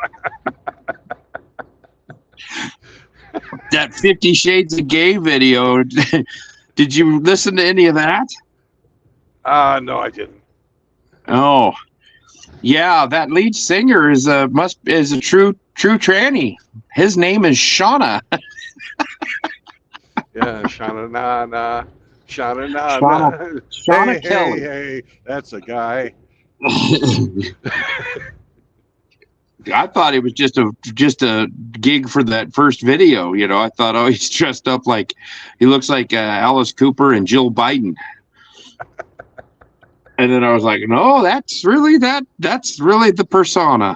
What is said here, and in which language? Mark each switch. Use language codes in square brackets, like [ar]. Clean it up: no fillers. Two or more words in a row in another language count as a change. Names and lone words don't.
[en] That 50 Shades of Gay video. Did you listen to any of that? No, I didn't. Oh, yeah. That lead singer is a true tranny. His name is Shauna. Yeah, Shauna na na, Shauna na Shauna, na. Shauna Hey, Kelly. hey, that's a guy. I thought it was just a gig for that first video. You know, I thought, oh, he's dressed up like he looks like Alice Cooper and Jill Biden. And then I was like, no, that's really the persona.